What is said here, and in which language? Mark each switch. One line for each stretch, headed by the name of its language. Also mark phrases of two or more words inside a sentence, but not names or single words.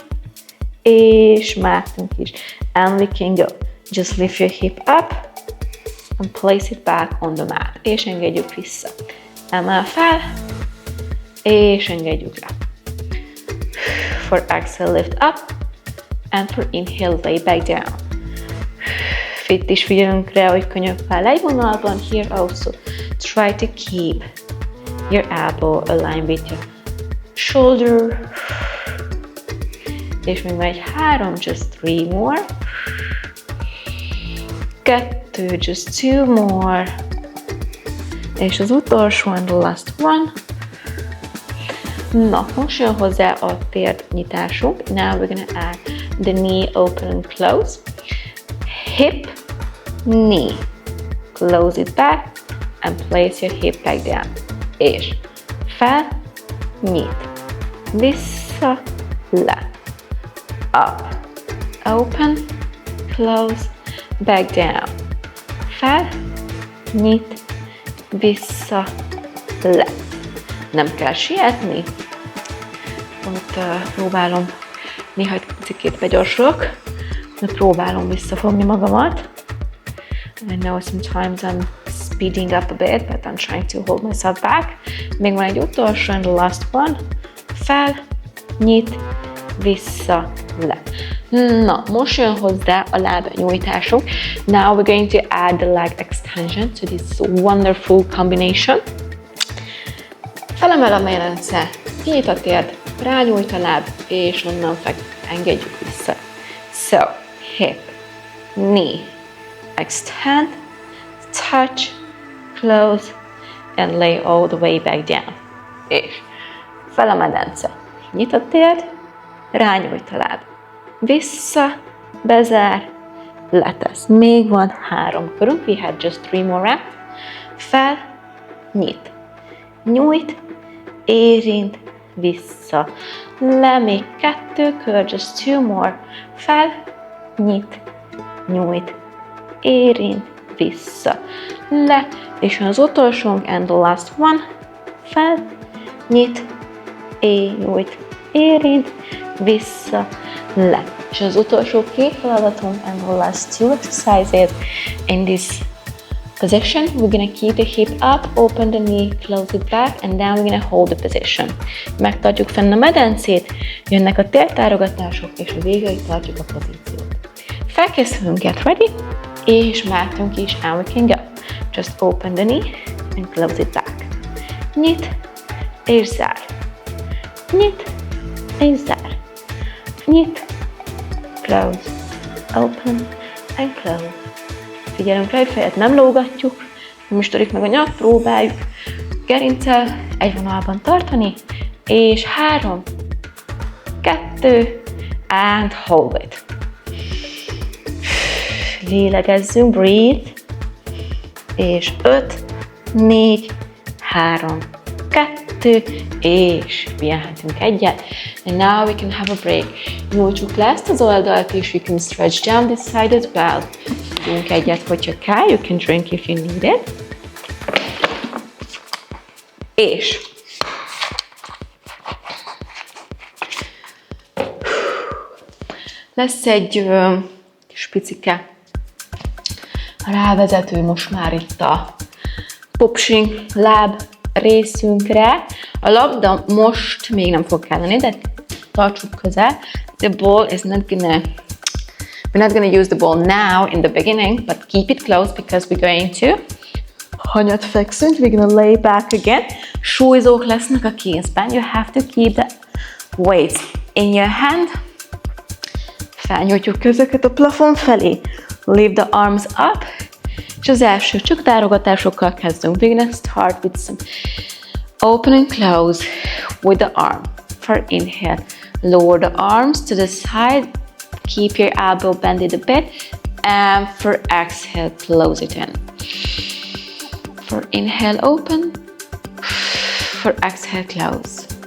Hungarian: És mehetünk is.
English: And we can go. Just lift your hip up and place it back on the mat.
Hungarian: És engedjük vissza. Emel fel, és engedjük le.
English: For exhale, lift up, and for inhale, lay back down.
Hungarian: Itt is figyelünk rá, hogy könyökkel egy vonalban.
English: Here also, try to keep your elbow aligned with your shoulder.
Hungarian: És még van egy 3,
English: just 3 more. 2, just 2 more.
Hungarian: És az utolsó,
English: and the last one.
Hungarian: Na, most jön hozzá a térdnyitásunk.
English: Now we're gonna add the knee open and close. Hip, knee. Close it back and place your hip back down.
Hungarian: És fel, nyit. Vissza, le.
English: Up, open, close, back down.
Hungarian: Fel, nyit, vissza, le. Nem kell sietni. Ott próbálom, néha egy picit begyorsulok, de próbálom visszafogni magamat.
English: I know sometimes I'm speeding up a bit, but I'm trying to hold myself back.
Hungarian: Még van egy utolsó,
English: and the last one.
Hungarian: Fel, nyit, vissza, le. Na, most jön hozzá a lábnyújtásunk.
English: Now we're going to add the leg extension to this wonderful combination.
Hungarian: Felemel a medence, kinyit a térd, rányújt a láb, és onnan engedjük vissza.
English: So, hip, knee, extend, touch, close, and lay all the way back down.
Hungarian: És fel a medence, nyit a térd, rányújt a láb, vissza, bezár, letesz. Még van 3 körünk,
English: we had just 3 more reps.
Hungarian: Fel, nyit, nyújt, érint, vissza, le, még 2 kör,
English: just 2 more.
Hungarian: Fel, nyit, nyújt, érint, vissza, le, és az utolsónk,
English: and the last one.
Hungarian: Fel, nyit, nyújt, érint, vissza, le. És az utolsó 2 feladatunk,
English: and the last 2 exercises in this position. We're gonna keep the hip up, open the knee, close it back, and then we're gonna hold the position.
Hungarian: Megtartjuk fenn a medencét, jönnek a tértárogatások, és a végéig tartjuk a pozíciót. Felkészülünk,
English: get ready,
Hungarian: és mehetünk is,
English: and we can go. Just open the knee and close it back.
Hungarian: Nyit, és zár. Nyit, és zár. Nyit,
English: close, open, and close.
Hungarian: Figyelünk rá, hogy fejet nem lógatjuk, nem is törik meg a nyak, próbáljuk gerinccel egy vonalban tartani, és 3, 2,
English: and hold it.
Hungarian: Lélegezzünk, breathe, és 5, 4, 3, 2, és pihenhetünk egyet.
English: And now we can have a break.
Hungarian: Nyújtsuk le ezt az oldalt, és
English: you can stretch down this side as well.
Hungarian: Tudunk egyet, hogyha kell,
English: you can drink if you need it.
Hungarian: És lesz egy kis picike rávezető most már itt a popsing láb részünkre. A labda most még nem fog kelleni, de tartsuk közel.
English: The ball is we're not gonna use the ball now in the beginning, but keep it close because we're going to
Hungarian: hanyat fekszünk.
English: We're gonna lay back again.
Hungarian: Súlyzók lesznek a kézben.
English: You have to keep the weights in your hand.
Hungarian: Felnyújtjuk kezeket a plafon felé.
English: Lift the arms up.
Hungarian: És az első csak tárogatásokkal kezdünk.
English: We're gonna start with some open and close with the arm. For inhale, lower the arms to the side. Keep your elbow bended a bit. And for exhale, close it in. For inhale, open. For exhale, close.